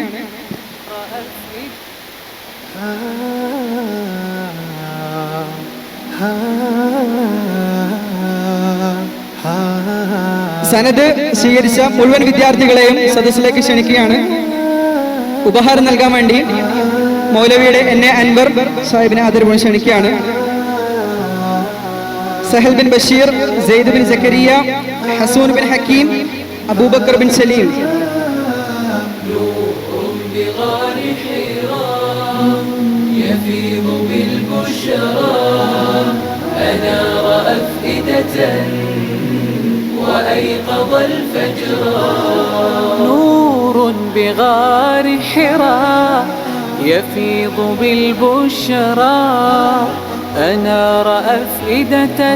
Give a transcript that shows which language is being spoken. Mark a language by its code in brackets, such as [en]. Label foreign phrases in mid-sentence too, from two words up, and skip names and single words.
[ml] സനദ് സ്വീകരിച്ച മുഴുവൻ വിദ്യാർത്ഥികളെയും സദസ്സിലേക്ക് ക്ഷണിക്കുകയാണ്. ഉപഹാരം നൽകാൻ വേണ്ടി മൗലവിയുടെ എന്നെ അൻവർ സാഹിബിനെ ആദരപൂർവ്വം ക്ഷണിക്കുകയാണ്. സഹൽ ബിൻ ബഷീർ, സെയ്ദ് ബിൻ സക്കരിയ, ഹസൂൻ ബിൻ ഹക്കീം, അബൂബക്കർ ബിൻ സലീം. [ar] وأيقظ الفجر نور بغار حراء يفيض بالبشرى أنار أفئدة